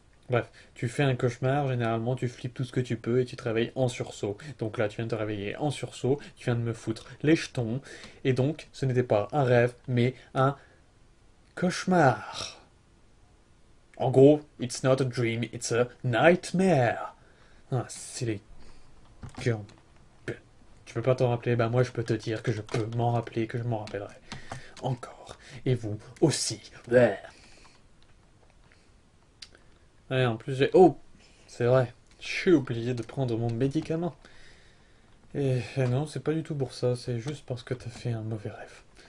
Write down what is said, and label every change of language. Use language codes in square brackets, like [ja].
[fr] Bref, tu fais un cauchemar, généralement tu flippes tout ce que tu peux et tu te réveilles en sursaut. Donc là, tu viens de te réveiller en sursaut, tu viens de me foutre les jetons, et donc ce n'était pas un rêve, mais un cauchemar. En gros, [en] it's not a dream, it's a nightmare. [fr] Ah, c'est les cœurs. Tu peux pas t'en rappeler? Bah moi je peux te dire que je peux m'en rappeler, que je m'en rappellerai. Encore. Et vous aussi. Ouais. Ouais, en plus j'ai... Oh, c'est vrai. J'ai oublié de prendre mon médicament. Et non, c'est pas du tout pour ça, c'est juste parce que t'as fait un mauvais rêve.